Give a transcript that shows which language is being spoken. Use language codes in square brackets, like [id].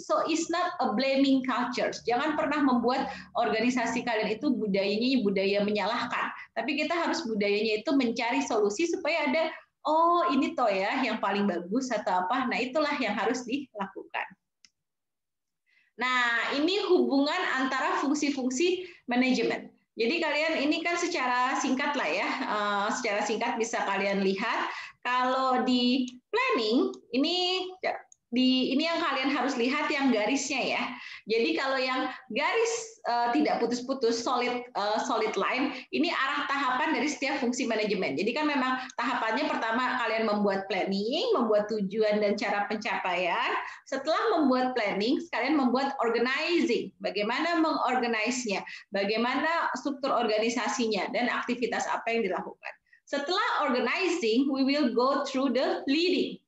[en] So it's not a blaming culture. [id] Jangan pernah membuat organisasi kalian itu budayanya budaya menyalahkan. Tapi kita harus budayanya itu mencari solusi supaya ada, oh ini toh ya yang paling bagus atau apa. Nah itulah yang harus dilakukan. Nah, ini hubungan antara fungsi-fungsi manajemen. Jadi kalian ini kan secara singkat lah ya, secara singkat bisa kalian lihat. Kalau di planning, ini yang kalian harus lihat yang garisnya ya. Jadi kalau yang garis tidak putus-putus, solid line, ini arah tahapan dari setiap fungsi manajemen. Jadi kan memang tahapannya pertama kalian membuat planning, membuat tujuan dan cara pencapaian. Setelah membuat planning, kalian membuat organizing. Bagaimana mengorganisnya, bagaimana struktur organisasinya, dan aktivitas apa yang dilakukan. Setelah [en] organizing, we will go through the leading.